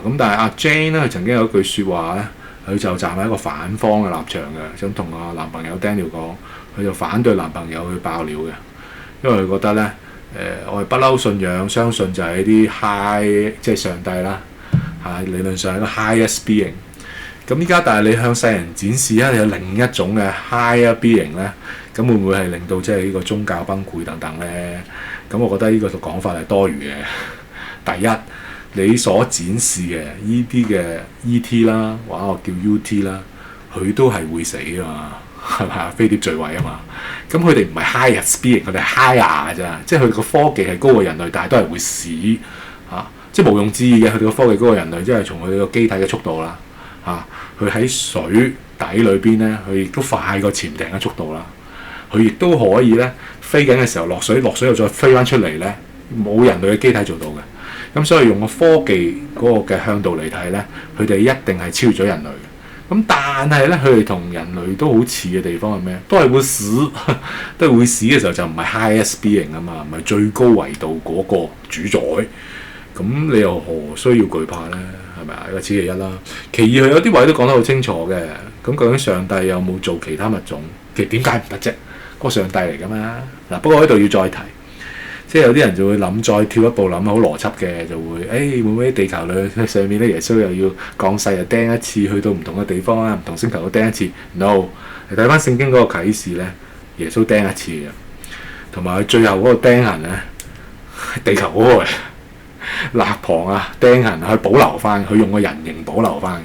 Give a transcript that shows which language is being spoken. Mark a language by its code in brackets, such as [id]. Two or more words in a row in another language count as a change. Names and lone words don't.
[yue] 咁但係阿 Jane 咧，佢曾經有一句説話咧。佢就站喺一個反方嘅立場嘅，想同個男朋友 Daniel 講，佢就反對男朋友去爆料嘅，因為佢覺得咧，我哋不嬲信仰，相信就係啲 high 即係上帝啦，理論上係一個 [en] highest being。 [yue] 咁依家但係你向世人展示你有另一種嘅 [en] higher being [yue] 咧，咁會唔會係令到即係呢個宗教崩潰等等咧？咁我覺得呢個講法係多餘嘅。第一。你所展示嘅依啲嘅 E.T. 啦，或者我叫 U.T. 啦，佢都係會死㗎嘛，係咪啊？飛碟墜毀啊嘛，咁佢哋唔係 [en] highest being， [yue] 佢哋係 higher 㗎咋，即係佢哋個科技係高過人類，但係都係會死即係毋庸置疑嘅。佢哋個科技高過人類，即係從佢哋個機體嘅速度啦佢喺水底裏邊咧，佢亦都快過潛艇嘅速度啦，佢亦都可以咧飛緊嘅時候落水又再飛翻出嚟咧，冇人類嘅機體做到嘅。咁所以用個科技嗰個嘅向度嚟睇咧，佢哋一定係超越咗人類嘅。咁但係咧，佢哋同人類都好似嘅地方係咩？都係會死，都係會死嘅時候就唔係 [en] highest being [yue] 啊嘛，唔係最高維度嗰個主宰。咁你又何需要懼怕咧？係咪啊？呢個此其一啦。其二，佢有啲位都講得好清楚嘅。咁究竟上帝有冇做其他物種？其實點解唔得啫？嗰個上帝嚟㗎嘛。嗱，不過喺度要再提。即係有啲人就會諗，再跳一步諗好邏輯嘅，就會會唔會地球上面咧，耶穌又要降世又釘一次，去到唔同嘅地方唔同星球都釘一次。No， 你睇翻聖經嗰個啟示咧，耶穌釘一次嘅，同埋佢最後嗰個釘痕咧，地球嗰個肋旁釘痕佢保留翻，佢用個人形保留翻嘅。